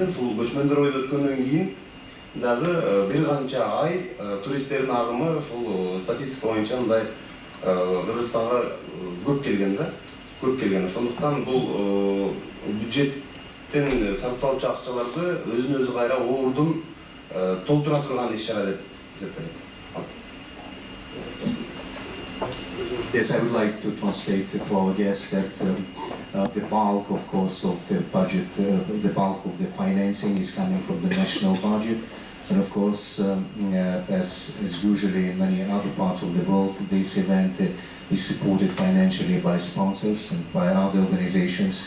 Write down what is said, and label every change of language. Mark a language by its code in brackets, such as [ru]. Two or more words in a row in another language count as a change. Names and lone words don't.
[ky] Ушул көчмөндөр оюну өткөндөн кийин дагы бир канча ай туристтердин агымы ушул статистика боюнча мындай Кыргызстанга көп келген да. Көп келген. Ошондуктан бул бюджеттен сарпталчу акчаларды өзүн өзү кайра оордун толтура турган иш-чара деп эсептелет. [en] Yes, I would like to translate for our guests that the bulk, of course, of the budget, the bulk of the financing is coming from the national budget. And of course, as usually in many other parts of the world, this event is supported financially by sponsors and by other organizations.